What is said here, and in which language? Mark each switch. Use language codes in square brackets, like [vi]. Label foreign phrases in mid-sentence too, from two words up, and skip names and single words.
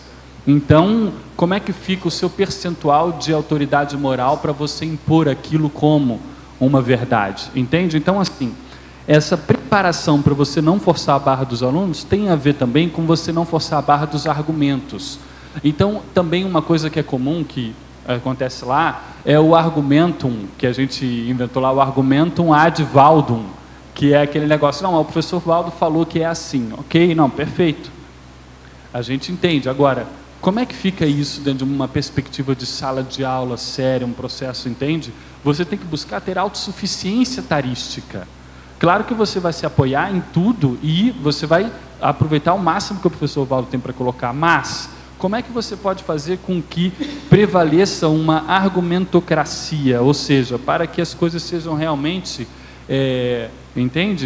[pt] Então, como é que fica o seu percentual de autoridade moral para você impor aquilo como uma verdade? Entende? Então, assim, essa preparação para você não forçar a barra dos alunos tem a ver também com você não forçar a barra dos argumentos. Então, também uma coisa que é comum, que acontece lá, é o argumentum, que a gente inventou lá, o [la] argumentum ad valdum, [pt] que é aquele negócio, não, o professor Valdo falou que é assim, ok? Não, perfeito. A gente entende. Agora, como é que fica isso dentro de uma perspectiva de sala de aula séria, um processo, entende? Você tem que buscar ter autossuficiência tarística. Claro que você vai se apoiar em tudo e você vai aproveitar o máximo que o professor Valdo tem para colocar, mas como é que você pode fazer com que prevaleça uma argumentocracia, ou seja, para que as coisas sejam realmente, entende?